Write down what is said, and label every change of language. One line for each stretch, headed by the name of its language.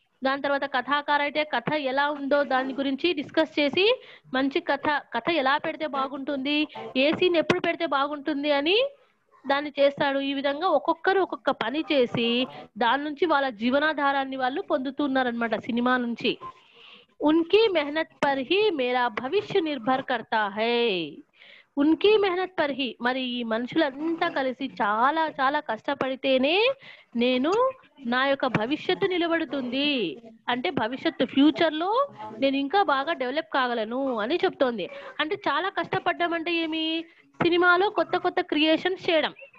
Telugu: దాని తర్వాత కథాకారు అయితే కథ ఎలా ఉందో దాని గురించి డిస్కస్ చేసి మంచి కథ ఎలా పెడితే బాగుంటుంది, ఏ సీన్ ఎప్పుడు పెడితే బాగుంటుంది అని దాన్ని చేస్తాడు. ఈ విధంగా ఒక్కొక్కరు ఒక్కొక్క పని చేసి దాని నుంచి వాళ్ళ జీవనాధారాన్ని వాళ్ళు పొందుతున్నారనమాట సినిమా నుంచి.
Hindi: उनकी मेहनत पर ही मेरा भविष्य निर्भर करता है. ఉన్కీ మెహనత్ పర్ హి.
Telugu: మరి ఈ మనుషులంతా కలిసి చాలా చాలా కష్టపడితేనే నేను నా యొక్క భవిష్యత్తు నిలబడుతుంది. అంటే భవిష్యత్తు ఫ్యూచర్ లో నేను ఇంకా బాగా డెవలప్ కాగలను అని చెప్తోంది. అంటే చాలా కష్టపడ్డం అంటే ఏమి? సినిమాలో కొత్త కొత్త క్రియేషన్స్ చేయడం.